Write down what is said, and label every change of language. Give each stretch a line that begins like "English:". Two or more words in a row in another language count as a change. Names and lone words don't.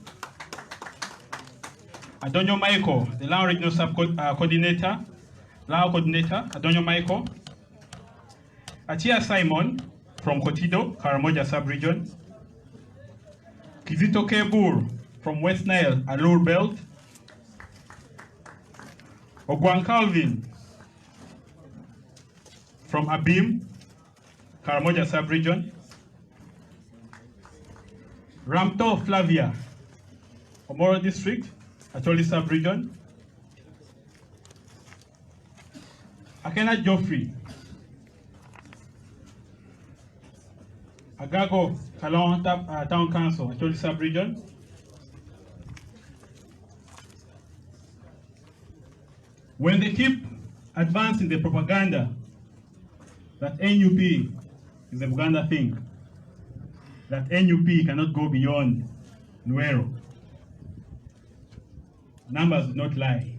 English: Adonyo Michael, the Lao Regional Coordinator, Lao Coordinator, Adonyo Michael. Atia Simon, from Kotido, Karamoja Sub-Region. Kizito Kebur, from West Nile, Alur Belt. Ogwan Calvin, from Abim, Karamoja Sub-Region. Ramto Flavia, Omoro District, Acholi Sub-Region. Akena Joffrey, Agago Kalon Town Council, Acholi Sub-Region. When they keep advancing the propaganda that NUP is a Uganda thing, that NUP cannot go beyond Nuero, numbers do not lie.